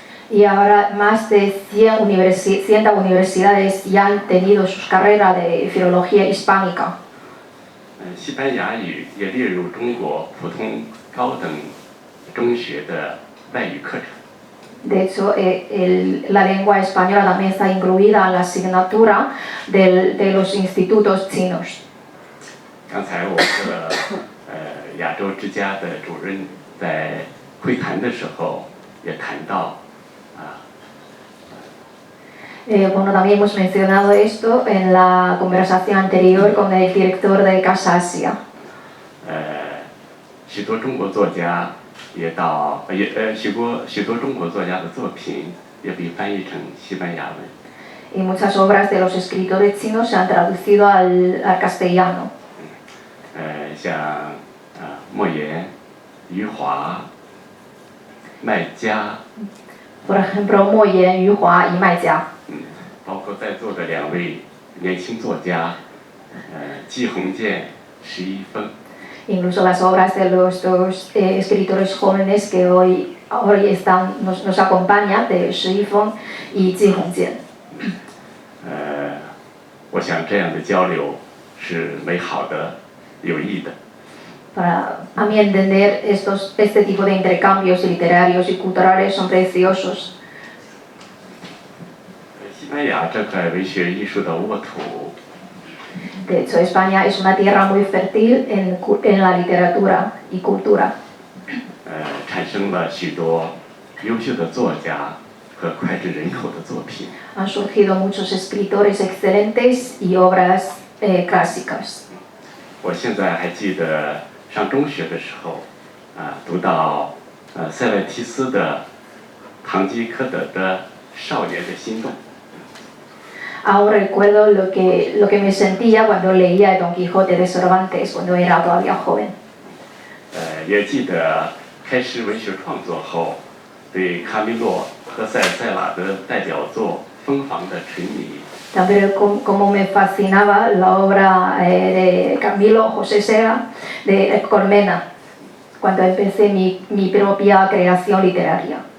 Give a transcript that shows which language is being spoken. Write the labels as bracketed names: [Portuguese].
[Spanish] Y ahora más de 100 universidades ya han tenido sus carreras de filología hispánica. [Chinese] 西班牙语也列入中国普通高等中学的外语课程。 [Spanish] De hecho, la lengua española también está incluida en la asignatura de los institutos chinos. [Chinese] 刚才我们的亚洲之家的主任在会谈的时候也谈到。 [Spanish] Bueno, también hemos mencionado esto en la conversación anterior con el director de Casa Asia. [Chinese] 许多中国作家许多中国作家的作品也被翻译成西班牙文。 [Spanish] Y muchas obras de los escritores chinos se han traducido al castellano. [Chinese] 像莫言、余华、麦家。 [Spanish] Por ejemplo, Mo Yan, Yu Hua y Mai Jia. [Chinese] 包括在座的2位年轻作家，季鸿渐、石一峰。 [Spanish] Incluso las obras de los dos escritores jóvenes que hoy nos acompañan, de Shi Yifeng y Ji Hongjian. [Chinese] 我想这样的交流是美好的、有益的。 [Spanish] A mi entender, este tipo de intercambios literarios y culturales son preciosos. [Chinese] 西班牙这块文学艺术的沃土。 [Spanish] De hecho, España es una tierra muy fértil en la literatura y cultura. [Chinese] 产生了许多优秀的作家和脍炙人口的作品。 [Spanish] Han surgido muchos escritores excelentes y obras clásicas. [Chinese] 我现在还记得上中学的时候，读到塞勒提斯的《堂吉诃德的少年的心动》。 [Spanish] Aún recuerdo lo que me sentía cuando leía Don Quijote de Cervantes, cuando era todavía joven. [Chinese] 也记得开始文学创作后，对卡米洛和塞拉的代表作《蜂房》的沉迷。 [Spanish] También como me fascinaba la obra de Camilo José Cela de Colmena, cuando empecé mi propia creación literaria.